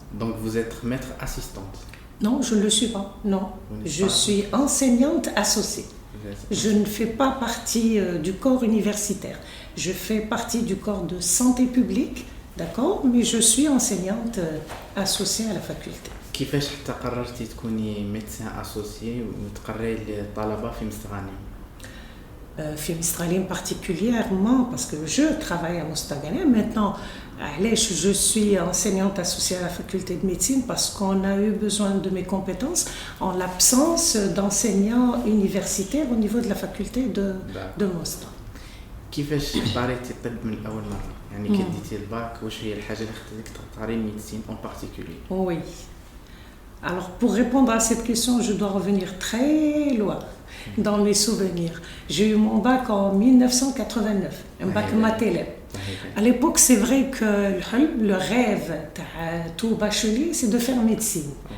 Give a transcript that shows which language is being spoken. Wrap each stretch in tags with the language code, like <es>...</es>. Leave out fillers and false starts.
<fr>Donc vous êtes maître assistante? Non, je ne le suis pas, non. Je suis enseignante associée. Je ne fais pas partie du corps universitaire. Je fais partie du corps de santé publique, d'accord, mais je suis enseignante associée à la faculté.</fr> <ar>كيفاش حتى قررتي تكوني</ar> <fr>ميدسان اسوسيي</fr> <ar>وتقري للطلبه في مستغانم؟ في مستغانم</ar> <fr>particulièrement parce que je travaille à Mostaganem. Maintenant, je suis enseignante associée à la faculté de médecine parce qu'on a eu besoin de mes compétences en l'absence d'enseignants universitaires au niveau de la faculté de Mostar.</fr> <ar>كيفاش اختاريتي الطب من اول مره؟ يعني كي ديتي الباك واش هي الحاجه اللي خلاتك تختاري الميديسين</ar> <fr>en particulier؟ Oui. Alors, pour répondre à cette question, je dois revenir très loin dans mes souvenirs. J'ai eu mon bac en 1989, un bac matélèbre. À l'époque, c'est vrai que le rêve de tout bachelier, c'est de faire médecine.</fr>